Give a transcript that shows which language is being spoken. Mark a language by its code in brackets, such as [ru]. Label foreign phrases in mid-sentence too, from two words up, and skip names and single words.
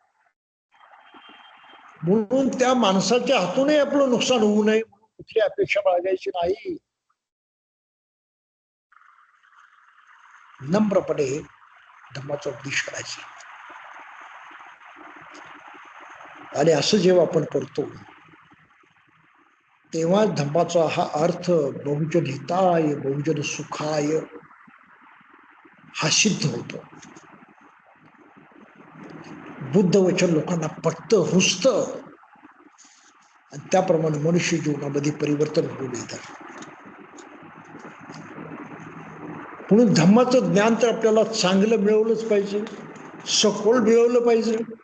[mr] म्हणून त्या माणसाच्या हातूनही आपलं नुकसान होऊ नये म्हणून कुठली अपेक्षा बाळगायची नाही. नम्रपणे धम्माचा उपदेश करायचा. आणि असं जेव्हा आपण करतो तेव्हा धम्माचा हा अर्थ [pi] बहुजन हिताय बहुजन सुखाय [mr] हा सिद्ध होतो. बुद्ध वचन लोकांना पटतं, रुजतं आणि त्याप्रमाणे मनुष्य जीवनामध्ये परिवर्तन होऊन येतं. म्हणून धम्माचं ज्ञान तर आपल्याला चांगलं मिळवलंच पाहिजे, सखोल मिळवलं पाहिजे.